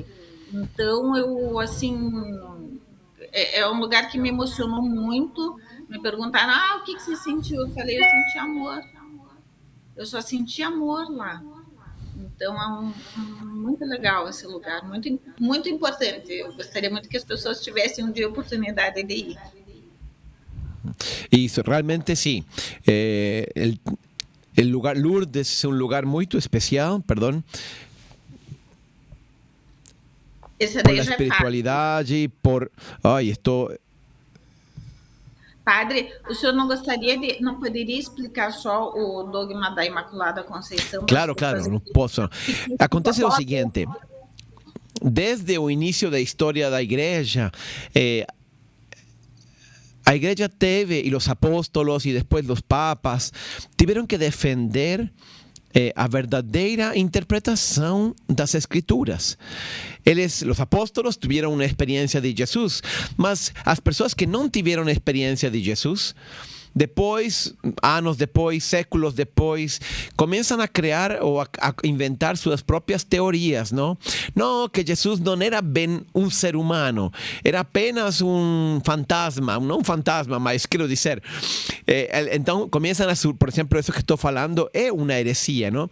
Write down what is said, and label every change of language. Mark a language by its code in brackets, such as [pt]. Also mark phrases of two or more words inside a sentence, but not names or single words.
[pt] Então, eu, assim, é um lugar que me emocionou muito. Me perguntaram, o que você sentiu? Eu falei, eu senti amor. Eu só senti amor lá. Então, muito legal esse lugar, muito, muito importante. Eu gostaria muito que as pessoas tivessem um dia a oportunidade de ir. [es] Y realmente sí. El lugar Lourdes es un lugar muy especial, perdón, [pt] Esse [es] por [pt] daí [es] la [pt] já é fácil. [es] espiritualidad y por... Ay, esto... [pt] Padre, o senhor não gostaria de, não poderia explicar só o dogma da Imaculada Conceição para as [es] Claro, [pt] pessoas [es] claro, no posso. [pt] que Acontece o podem. seguinte, desde o início da história da igreja, a igreja teve, [es] y los apóstolos y después los papas, tuvieron que defender [pt] a verdadeira interpretação das escrituras. [es] Los apóstolos tuvieron una experiencia de Jesús, [pt] mas as pessoas que não tiveram experiência de Jesús, depois, anos depois, séculos depois, começam a criar ou a inventar suas próprias teorias, não? Não, que Jesus não era bem um ser humano, era apenas um fantasma, não um fantasma, mas quero dizer, então começam a, por exemplo, isso que estou falando é uma heresia, não?